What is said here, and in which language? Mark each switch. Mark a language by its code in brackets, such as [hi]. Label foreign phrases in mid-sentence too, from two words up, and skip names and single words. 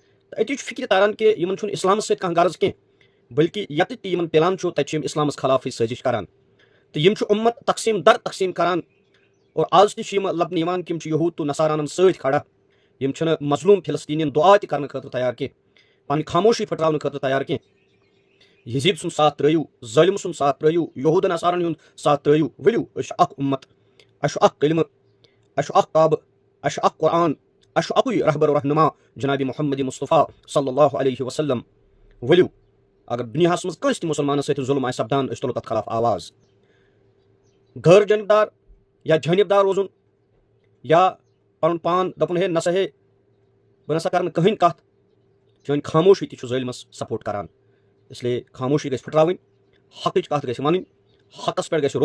[ks] اتی فکر تاران کہ یمن اسلام ست کانٛہہ غرض کینٛہہ بلکہ یتھ تہِ یمن پلان چھُ تتہِ چھِ یِم اسلامس خلاف سٲزش کران تہٕ یِم چھُ اُمت تقسیٖم در تقسیٖم کران اور آز تہِ چھِ یِم لبنہٕ یِوان کہ یِم چھِ یہوٗد تہٕ نصارانن سۭتۍ کھڑا یِم چھِنہٕ مظلوٗم فلسطیٖنین دعا تہِ کرنہٕ خٲطرٕ تیار کینٛہہ پنٕنۍ خاموشی پھٕٹراونہٕ خٲطرٕ تیار کینٛہہ یزیٖد سُنٛد ساتھ ترٲیِو ظٲلم سُنٛد ساتھ ترٲیِو یہوٗد نصارن ہُنٛد ساتھ ترٲیِو ؤلِو أسۍ چھِ اکھ اُمت اَسہِ چھُ اکھ کلمہٕ اَسہِ چھُ اکھ کعبہٕ اَسہِ چھُ اکھ قرآن اَسہِ چھُ اکُے رہبر و رہنما جناب محمد مصطفیٰ [ar] صلی اللہ علیہ وسلم [ks] ؤلِو اگر دُنیاہس منٛز کٲنٛسہِ تہِ مُسلمانس سۭتۍ ظُلم آسہِ سپدان أسۍ تُلو تتھ خلاف آواز غٲر جانبدار یا جانبدار روزُن یا پنُن پان دپُن ہے نسا ہے بہٕ نسا کرٕ نہٕ کٕہٕنۍ کتھ چٲنۍ خاموشی تہِ چھُ ظٲلمس سپورٹ کران اسلیے خاموشی گژھِ پھٕٹراوٕنۍ حقٕچ کتھ گژھِ ونٕنۍ حقس پٮ۪ٹھ گژھِ